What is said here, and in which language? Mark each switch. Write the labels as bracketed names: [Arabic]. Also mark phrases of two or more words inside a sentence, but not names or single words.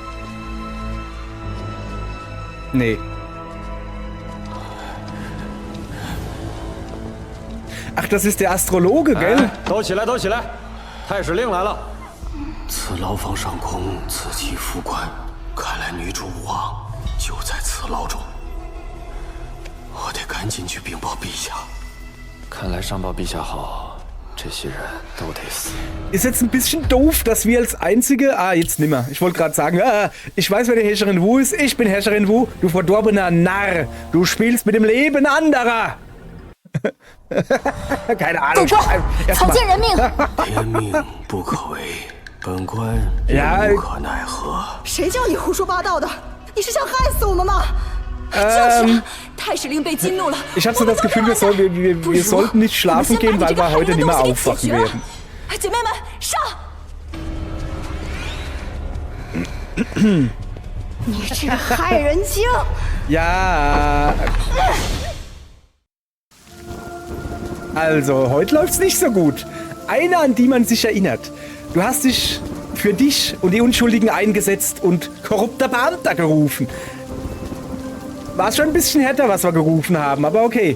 [German] Nee. Ach, das ist der Astrologe, gell? [Chinese] 哎，都起来，都起来！太史令来了。此牢房上空，此起副官，看来女主武王就在此牢中。我得赶紧去禀报陛下。看来上报陛下后，这些人都得死。 [German] Ist jetzt ein bisschen doof, dass wir als einzige... Ah, jetzt nimmer. Ich wollte gerade sagen, ich weiß, wer die Herrscherin Wu ist. Ich bin Herrscherin Wu. Du verdorbener Narr. Du spielst mit dem Leben anderer. Keine Ahnung. [Chinese] 走着，草菅人命。天命不可违，本官也 [German] Ja, [Chinese] 无可奈何。谁叫你胡说八道的？你是想害死我们吗？太史令被激怒了。 [German] Ich habe so das Gefühl, wir sollten nicht schlafen gehen, weil wir heute nicht mehr aufwachen werden. [Chinese] 姐妹们，上！你这个害人精！ [German] Ja. Also, heute läuft's nicht so gut. Eine, an die man sich erinnert. Du hast dich für dich und die Unschuldigen eingesetzt und korrupter Beamter gerufen. War schon ein bisschen härter, was wir gerufen haben, aber okay.